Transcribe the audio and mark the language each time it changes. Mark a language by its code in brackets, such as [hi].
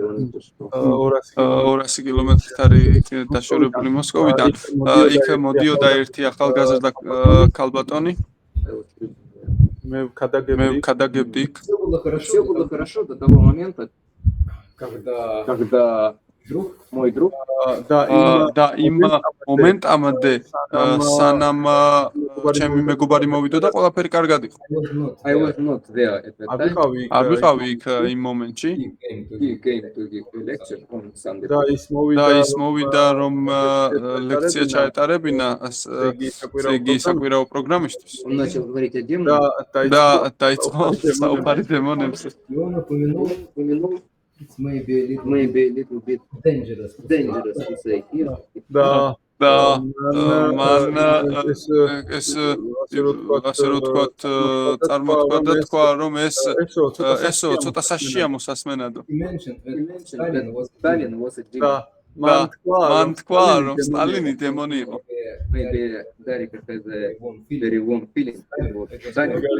[ka] 200 კილომეტრით არის დაშორებული მოსკოვიდან. იქ მოდიოდა ერთი ახალგაზრდა ქალბატონი. მე ვქადაგებდი იქ. [ru] Все было хорошо до того момента, когда мой друг [ka] და იმ მომენტამდე სანამ ჩემი მეგობარი მოვიდოდა ყველაფერი კარგად იყო. [en] I was not there at that time. [ka] არ ვიყავი იქ იმ მომენტში [en] He came to give a lecture on Sunday. [ka] და ის მოვიდა რომ ლექცია ჩაეტარებინა იგი საკვირაო პროგრამისთვის [ru] Он начал говорить о демонах. [ka] და დაიწყო საუბარი დემონებზე. [ru] И он упомянул [en] it's maybe Maybe a little bit dangerous. dangerous to say here. [ka] და მან ეს ასე რომ ვთქვათ წარმოთქვა და თქვა რომ ესო ცოტა საშიშია მოსასმენადო. [en] He mentioned He that mentioned that Stalin was Stalin was a demon. [ka] მან თქვა რომ სტალინი დემონი იყო. [en] Maybe Darika has a one feeling. very warm feeling about Stalin.